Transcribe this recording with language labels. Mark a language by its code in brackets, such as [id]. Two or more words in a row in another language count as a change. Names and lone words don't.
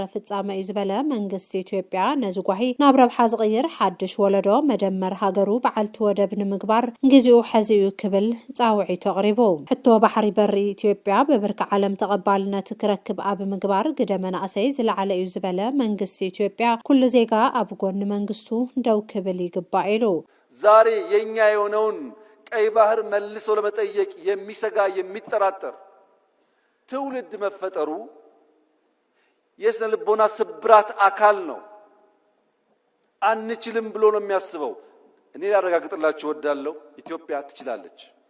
[ti] ፍጻመ እዩ ዝበለ መንግስቲ ኢትዮጵያ ነዚ ጓሂ ናብ ረብሓ ዝቕይር ሓድሽ ወለዶ መደመር ሃገሩ በዓልቲ ወደብ ንምግባር ግዚኡ ሕዚኡ ክብል ጻውዒት ኣቕሪቡ። ሕቶ ባሕሪ በሪ ኢትዮጵያ በብርኪ ዓለም ተቐባልነት ክረክብ ኣብ ምግባር ግደ መናእሰይ ዝለዓለ እዩ ዝበለ መንግስቲ ኢትዮጵያ ኩሉ ዜጋ ኣብ ጎኒ መንግስቱ ደው ክብል ይግባእ ኢሉ። [am] ዛሬ የኛ የሆነውን ቀይ ባህር መልሶ ለመጠየቅ የሚሰጋ የሚጠራጠር ትውልድ መፈጠሩ የስነ ልቦና ስብራት አካል ነው። አንችልም ብሎ ነው የሚያስበው። እኔ ላረጋግጥላችሁ ወዳለው ኢትዮጵያ ትችላለች።